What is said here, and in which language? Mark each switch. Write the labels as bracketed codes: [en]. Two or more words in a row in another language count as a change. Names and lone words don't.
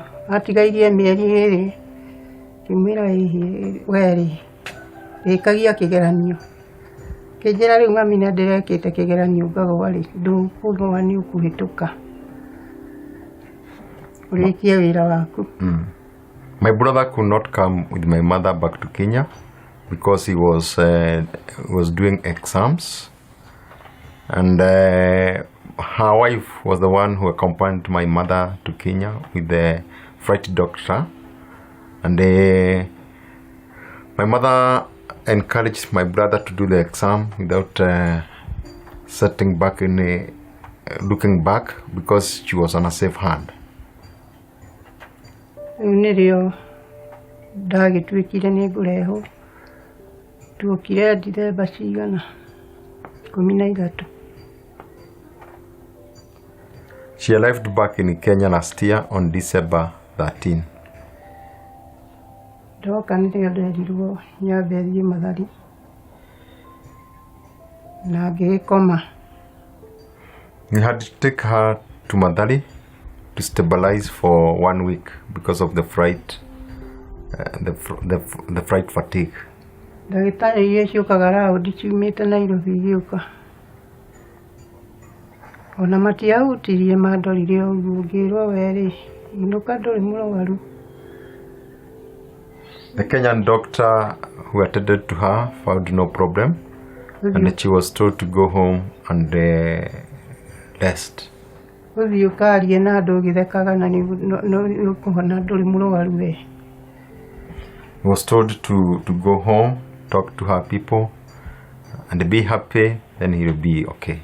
[ki] Atigairie mĩeri 2 ngĩmwĩra ĩĩ werĩ ĩkagia kĩgeranio. Kĩnjĩra rĩu mami nĩ ndĩrekĩte kĩgeranio ngagwa rĩ ndũkũgwa nĩ ũkũhĩtũka ũrĩkie wĩra waku. [en] My brother could not come with my mother back to Kenya because he was doing exams, and her wife was the one who accompanied my mother to Kenya with the flight doctor, and my mother encouraged my brother to do the exam without looking back because she was on a safe hand. [ki] Nĩrĩo ndagĩtuĩkire nĩ ngũrehwo tuokire Dithemba cigana 13. [en] She arrived back in Kenya last year on December 13. [ki] Ndoka nĩrĩo nderirwo nyambe thiĩ Mathari na ngĩkoma. [en] We had to take her to Mathari to stabilize for 1 week because of the fright, the fright fatigue. [ki] Ndagĩtarĩ iria ciũkaga raundi ciumĩte Nairobi igĩũka ona matiahutirie mandorire ũguo ngĩrwo werĩ inũka ndũrĩ mũrwaru [en] The Kenyan doctor who attended to her found no problem, and she was told to go home and rest. He was told to go home, talk to her people, and be happy, then he'll be okay.